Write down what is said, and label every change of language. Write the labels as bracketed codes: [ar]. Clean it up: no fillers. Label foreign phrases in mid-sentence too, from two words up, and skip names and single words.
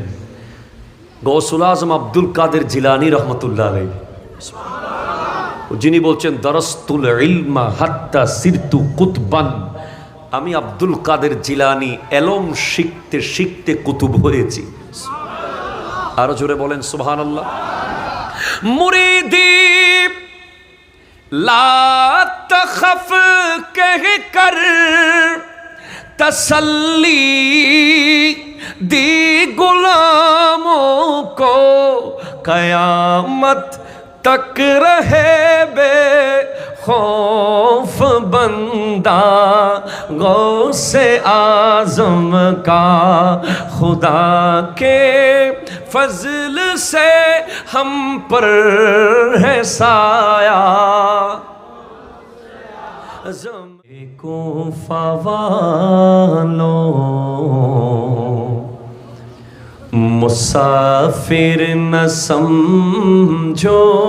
[bn] গৌসুল আজম আব্দুল কাদের জিলানী [ar] رحمة الله عليه, [bn] যিনি বলছেন [ar] درست العلم حتى صرت قطبا, [bn] আমি আব্দুল কাদের জিলানী এলম শিখতে শিখতে কুতুব হয়েছি। আরো জোরে বলেন সুবহানাল্লাহ। [ar] مريدي لا تخف [ur] کہہ کر تسلی دی غلاموں کو قیامت تک رہے بے خوف بندہ، غوث اعظم کا خدا کے فضل سے ہم پر ہے سایہ، کوفہ والوں مسافر نہ سمجھو،